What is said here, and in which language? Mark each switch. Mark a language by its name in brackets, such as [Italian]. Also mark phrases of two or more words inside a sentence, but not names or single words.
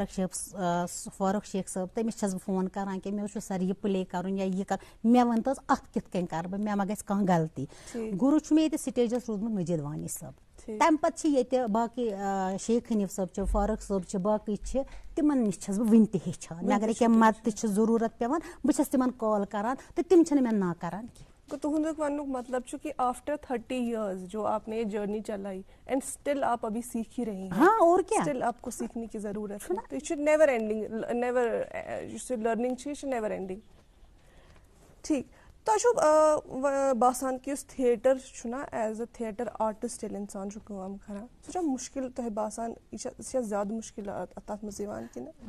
[Kashmiri] فاروق شیخ صٲب تٔمِس چھس بہٕ فون کران کہِ مےٚ چھُ سر یہِ پلے کرُن یا یہِ کرُن مےٚ ؤنۍ تو حظ اتھ کِتھ کٔنۍ کرٕ بہٕ مےٚ ما گژھِ کانٛہہ غلطی گروٗ چھُ مےٚ ییٚتہِ سٹیجس روٗدمُت مجیٖد وانی صٲب تمہِ پتہٕ چھِ ییٚتہِ باقٕے شیخ حنیٖف صٲب چھِ فاروق صٲب چھِ باقٕے چھِ تِمن نِش چھس بہٕ وُنہِ تہِ ہیٚچھان مےٚ اگرے کینٛہہ مدتہٕ چھِ ضروٗرت پیٚوان بہٕ چھس تِمن کال کران تہٕ تِم چھِنہٕ مےٚ نا کران کینٛہہ. [Urdu] تُہُنٛدُک وننُک مطلب چھُ کہ [English] after 30 years [Urdu] جو آپ نے یہ جرنی چلائی [English] and still [Urdu] آپ ابھی سیکھ ہی رہی ہیں اور کیا اسٹل آپ کو سیکھنے کی ضرورت ہے تو [Kashmiri] یہ چھُ [English] never ending [Kashmiri] یُس یہِ لرننگ چھِ یہِ چھِ [English] never ending. [Kashmiri] ٹھیٖک تۄہہِ چھُو باسان کہِ یُس تھیٹر چھُ نہ [English] as a theatre artist [Kashmiri] ییٚلہِ اِنسان چھُ کٲم کران سُہ چھا مُشکِل تۄہہِ باسان یہِ چھا زیادٕ مُشکِلات تتھ منٛز یِوان کِنہٕ